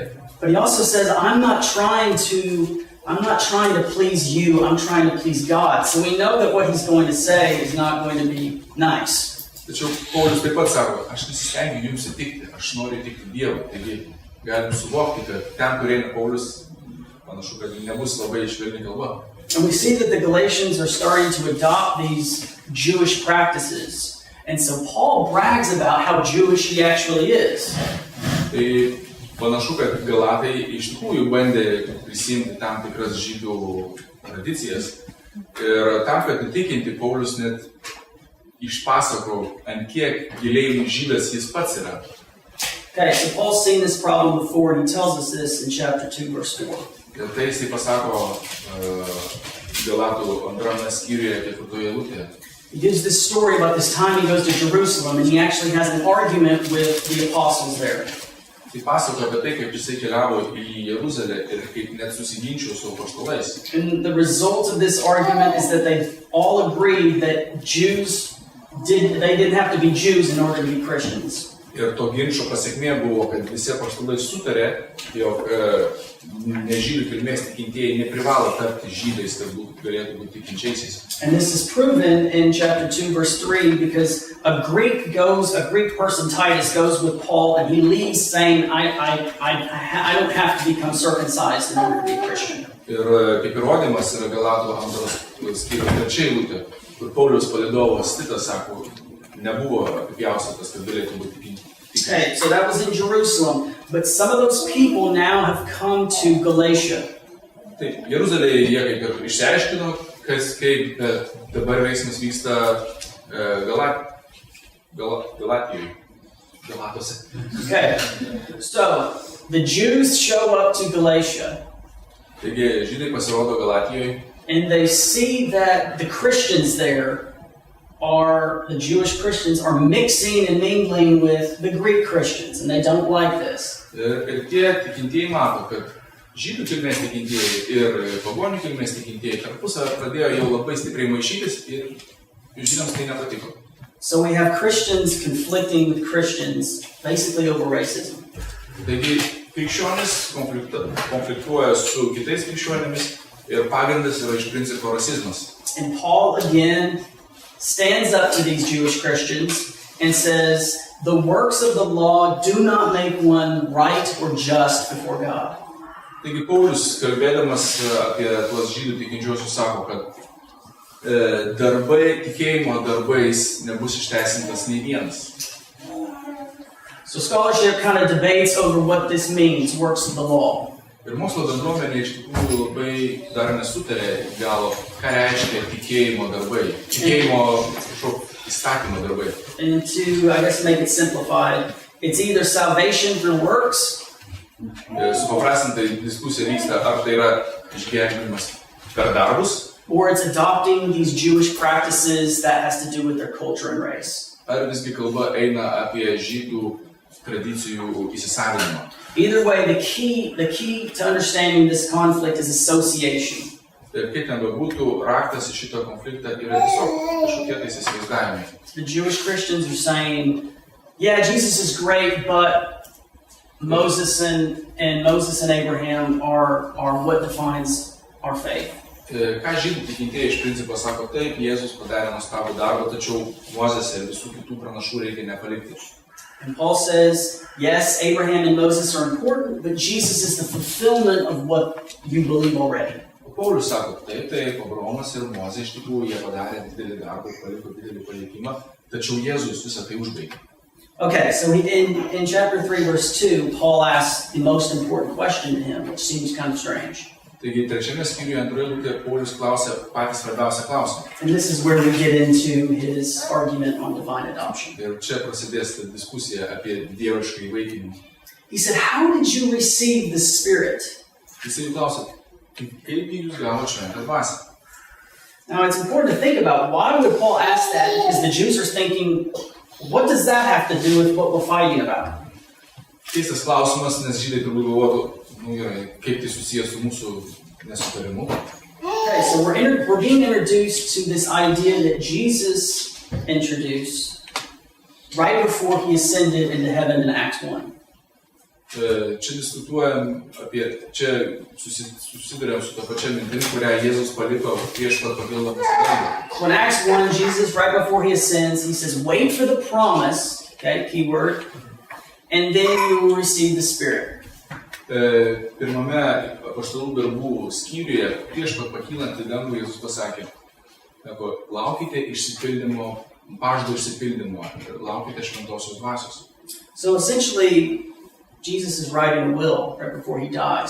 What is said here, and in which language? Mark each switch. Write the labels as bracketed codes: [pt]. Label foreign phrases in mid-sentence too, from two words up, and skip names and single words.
[en] But he also says, I'm not trying to please you, I'm trying to please God. So we know that what he's going to say is not going to be nice. [lt] Tačiau Paulius taip pat sako, aš nesistengiu jums įtikti, aš noriu įtikti Dievui. Taigi galim suvokti, kad ten, kur eina Paulius, panašu, kad nebus labai švelni kalba. [en] And we see that the Galatians are starting to adopt these Jewish practices. And so Paul brags about how Jewish he actually is. [lt] Tai panašu, kad Galatai iš tikrųjų bandė prisimti tam tikras žydų tradicijas ir tam, kad įtikinti, Paulius net išpasako, ant kiek giliai žydas jis pats yra. [en] Okay, so Paul's seen this problem before, and he tells us this in chapter 2, verse 4. [lt] Ir tai jisai pasako Galatų 2 skyriuje 4 eilutėje. [en] He gives this story about this time he goes to Jerusalem, and he actually has an argument with the apostles there. [lt] Tai pasakoja apie tai, kaip jisai keliavo į Jeruzalę ir kaip net susiginčijo su apaštalais. [en] And the result of this argument is that they all agreed that they didn't have to be Jews in order to be Christians. [lt] Ir to ginčo pasekmė buvo, kad visi apaštalai sutarė, jog nežydų kilmės tikintieji neprivalo tapti žydais, kad galėtų būti tikinčiaisiais. [en] And this is proven in chapter 2, verse 3, because a Greek person, Titus, goes with Paul, and he leaves saying, I don't have to become circumcised in order to be a Christian. [lt] Ir kaip įrodymas yra Galatų 2 skyriaus 3 eilutė, kur Pauliaus palydovas Titas sako, nebuvo apipjaustytas, kad galėtų būti tikintis. [en] Okay, so that was in Jerusalem, but some of those people now have come to Galatia. [lt] Taip, Jeruzalėje jie kaip ir išsiaiškino, kaip dabar veiksmas vyksta Galatose. [en] Okay, so the Jews show up to Galatia. [lt] Taigi, žydai pasirodo Galatijoje. [en] And they see that the Christians there the Jewish Christians are mixing and mingling with the Greek Christians, and they don't like this. [lt] Ir tie tikintieji mato, kad žydų kilmės tikintieji ir pagonių kilmės tikintieji tarpusavy pradėjo jau labai stipriai maišytis ir žydams tai nepatiko. [en] So we have Christians conflicting with Christians, basically over racism. [lt] Taigi, krikščionys konfliktuoja su kitais krikščionimis ir pagrindas yra iš principo rasizmas. [en] And Paul again stands up to these Jewish Christians and says, the works of the law do not make one right or just before God. [lt] Taigi Paulius, kalbėdamas apie tuos žydų tikinčiuosius, sako, kad tikėjimo darbais nebus išteisintas nei vienas. [en] So scholarship kind of debates over what this means, works of the law. [lt] Ir mokslo bendruomenė iš tikrųjų labai dar nesutarė galo, ką reiškia tikėjimo darbai, įstatymo darbai. [en] And to, I guess, make it simplified, it's either salvation through works, [lt] Supaprastintai diskusija vyksta, ar tai yra išgelbėjimas per darbus, [en] or it's adopting these Jewish practices that has to do with their culture and race. [lt] Ar visgi kalba eina apie žydų tradicijų įsisavinimą. [en] Either way, the key to understanding this conflict is association. [lt] Ir kaip ten bebūtų, raktas į šitą konfliktą yra tiesiog kažkokie tais įsivaizdavimai. [en] The Jewish Christians are saying, yeah, Jesus is great, but Moses and Abraham are what defines our faith. [lt] Ką žydų tikintieji iš principo sako, taip, Jėzus padarė nuostabų darbą, tačiau Mozės ir visų kitų pranašų reikia nepalikti. [en] And Paul says, yes, Abraham and Moses are important, but Jesus is the fulfillment of what you believe already. [lt] Paulius sako, taip, Abraomas ir Mozė iš tikrųjų jie padarė didelį darbą, paliko didelį palikimą, tačiau Jėzus visą tai užbaigė. [en] Okay, so in chapter 3, verse 2, Paul asks the most important question to him, which seems kind of strange. [lt] Taigi, 3 skyriuje 2 eilutėje Paulius klausia patį svarbiausią klausimą. [en] And this is where we get into his argument on divine adoption. [lt] Ir čia prasidės diskusija apie dievišką įvaikinimą. [en] He said, how did you receive the Spirit? [lt] Jisai klausia, kaip jūs gavote šventą dvasią? [en] Now, it's important to think about why would Paul ask that, because the Jews are thinking, what does that have to do with what we're fighting about? [lt] Keistas klausimas, nes žydai turbūt galvotų, kaip tai susijęs su mūsų nesutarimu. [en] Okay, so we're being introduced to this idea that Jesus introduced right before he ascended into heaven in Acts 1. [lt] Čia diskutuojam čia susiduriam su ta pačia mintim, kurią Jėzus paliko prieš pat pakildamas į dangų. [en] When Acts 1, Jesus, right before he ascends, he says, wait for the promise, okay, keyword, and then you will receive the Spirit. [lt] Pirmame apaštalų darbų skyriuje, prieš pat pakylant į dangų, Jėzus pasakė, laukite išsipildymo, pažado išsipildymo, laukite šventosios dvasios. [en] So essentially, Jesus is writing a will right before he dies.